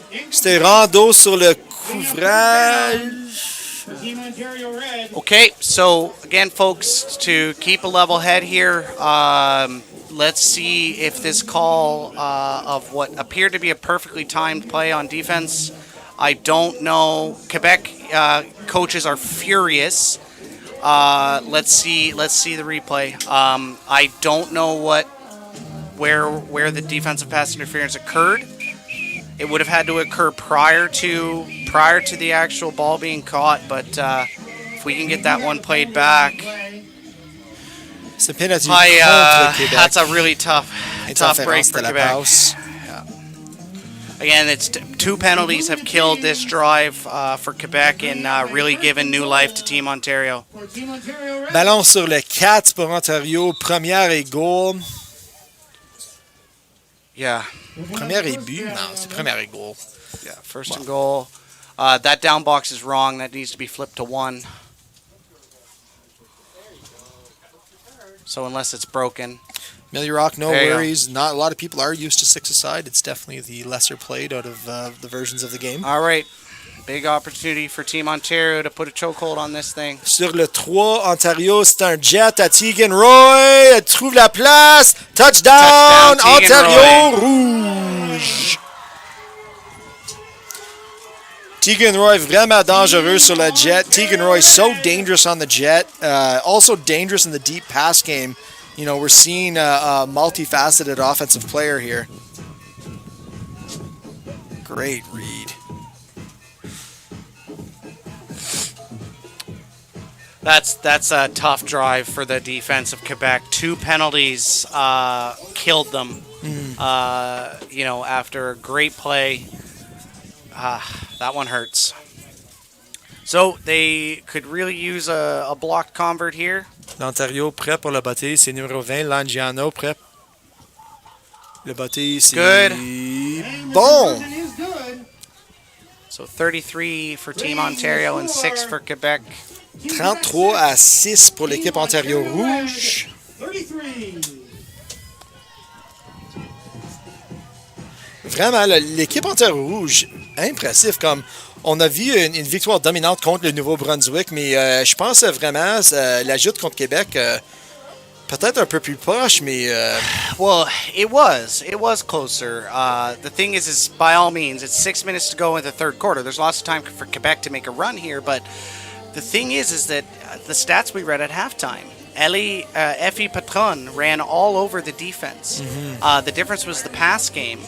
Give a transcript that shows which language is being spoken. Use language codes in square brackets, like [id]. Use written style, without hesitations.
[fr] C'était rando sur le couvrage. [en] Team Ontario Red. Okay, so again, folks, to keep a level head here, let's see if this call of what appeared to be a perfectly timed play on defense. I don't know. Quebec coaches are furious. Let's see the replay. I don't know where the defensive pass interference occurred. It would have had to occur prior to the actual ball being caught, but if we can get that one played back, [fr] C'est penalty contre Québec. [en] that's a really tough break for [fr] Interférence de la [en] Quebec. [fr] passe. [en] Again, it's two penalties have killed this drive for Quebec and really given new life to Team Ontario. For Team Ontario Red. [fr] Ballon sur le 4 pour Ontario. Première et goal. [en] Yeah, [fr] Première et but? Non, c'est première et goal. [en] yeah. First and goal. That down box is wrong. That needs to be flipped to 1. So unless it's broken. Millirock, no There you go. worries. Not a lot of people are used to 6-a-side. It's definitely the lesser played out of the versions of the game. All right. Big opportunity for Team Ontario to put a chokehold on this thing. [fr] Sur le 3, Ontario, c'est un jet à Tegan Roy. Elle trouve la place. Touchdown, [en] Touchdown, Tegan [fr] Ontario rouge. Tegan Roy vraiment dangereux sur le jet. [en] Tegan Roy so dangerous on the jet. Also dangerous in the deep pass game. You know, we're seeing a multifaceted offensive player here. Great read. That's a tough drive for the defense of Quebec. 2 penalties killed them. After a great play, that one hurts. So they could really use a blocked convert here. [fr] L'Ontario prêt pour le bâti, c'est numéro 20, Langiano prêt. Le bâti, c'est [en] Good. [fr] bon. [en] It is good. So 33 for Team Ontario and 6 for Quebec. [fr] 33-6 pour l'équipe Ontario rouge. [en] 33. [fr] Vraiment, l'équipe Ontario rouge, impressif. Comme on a vu une victoire dominante contre le Nouveau-Brunswick, mais je pense vraiment la joute contre Québec, peut-être un peu plus proche, mais [en] Well, it was closer. The thing is by all means, it's 6 minutes to go in the third quarter. There's lots of time for Quebec to make a run here, but the thing is that the stats we read at halftime, Effie Patron ran all over the defense. The difference was the pass game.